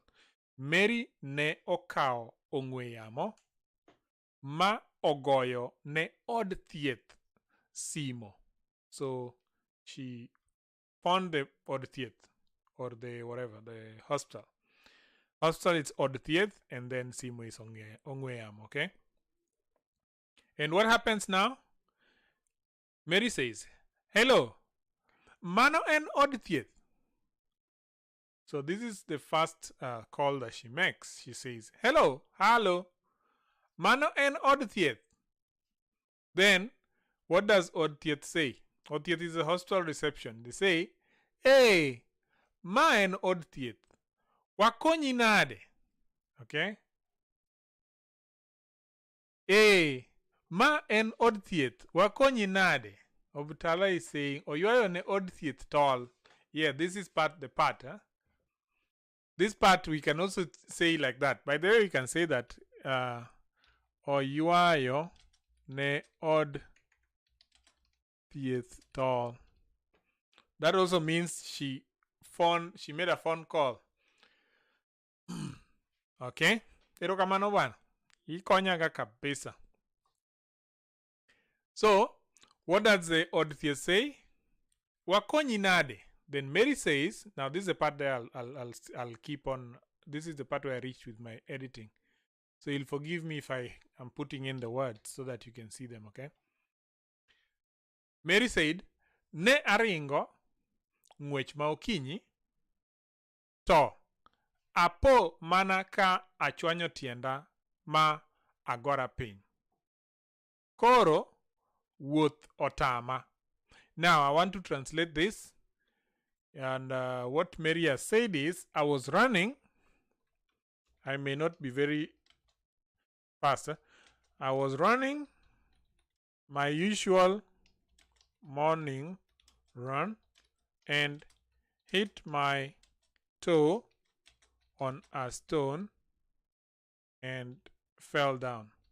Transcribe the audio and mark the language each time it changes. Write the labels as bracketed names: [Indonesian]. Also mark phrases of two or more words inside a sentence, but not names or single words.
[Luo (Kenya and Tanzania)] Mary ne okao ong'we yamo ma ogoyo ne od thieth simo. [English] So she found the [Luo (Kenya and Tanzania)] od thieth, [English] or the whatever, the hospital. Hospital is [Luo (Kenya and Tanzania)] od thieth, [English] and then simo is [Luo (Kenya and Tanzania)] ong'we yamo, [English] okay? And what happens now? Mary says, hello, [Luo (Kenya and Tanzania)] mano en od thieth. [English] So this is the first call that she makes. She says, hello, [Luo (Kenya and Tanzania)] mano en od thieth. [English] Then, what does [Luo (Kenya and Tanzania)] od thieth [English] say? [Luo (Kenya and Tanzania)] Od thieth [English] is a hospital reception. They say, [Luo (Kenya and Tanzania)] hey, ma en od thieth. Wakonyi nade. Okay? Hey, ma en od thieth. Wakonyi nade. [English] Obutala is saying, [Luo (Kenya and Tanzania)] oyuayo ne od thieth tall. [English] Yeah, this is the part. Huh? This part we can also say like that. By the way, we can say that [Luo (Kenya and Tanzania)] oyuayo ne od thieth [English] tall. That also means she made a phone call. [Luo (Kenya and Tanzania)] Okay? Erokamano bwana. Ikonyaga kabisa. [English] So, what does the [Luo (Kenya and Tanzania)] od thieth [English] say? [Luo (Kenya and Tanzania)] Wakonyi nade. [English] Then Mary says, now this is the part that I'll keep on. This is the part where I reached with my editing. So you'll forgive me if I am putting in the words so that you can see them, okay? Mary said, [Luo (Kenya and Tanzania)] ne aringo ng'wech ma okinyi to apo mana ka achwanyo tienda ma agora piny. Koro wuoth otama. [English] Now I want to translate this. And what Mary has said is, I was running. I may not be very fast. I was running my usual morning run and hit my toe on a stone and fell down.